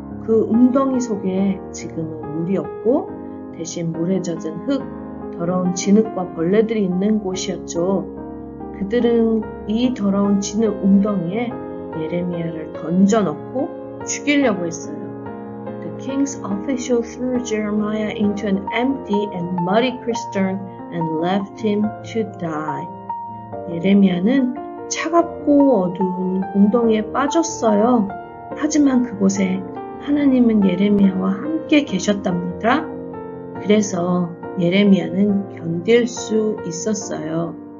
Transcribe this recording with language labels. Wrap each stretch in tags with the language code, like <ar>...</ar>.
<ko>그 웅덩이 속에 지금은 물이 없고 대신 물에 젖은 흙, 더러운 진흙과 벌레들이 있는 곳이었죠. 그들은 이 더러운 진흙 웅덩이에 예레미야를 던져넣고 죽이려고 했어요.</ko> <en>The king's official threw Jeremiah into an empty and muddy cistern and left him to die.</en> <ko>예레미야는 차갑고 어두운 웅덩이에 빠졌어요. 하지만 그곳에 하나님은 예레미야와 함께 계셨답니다. 그래서 예레미야는 견딜 수 있었어요.</ko>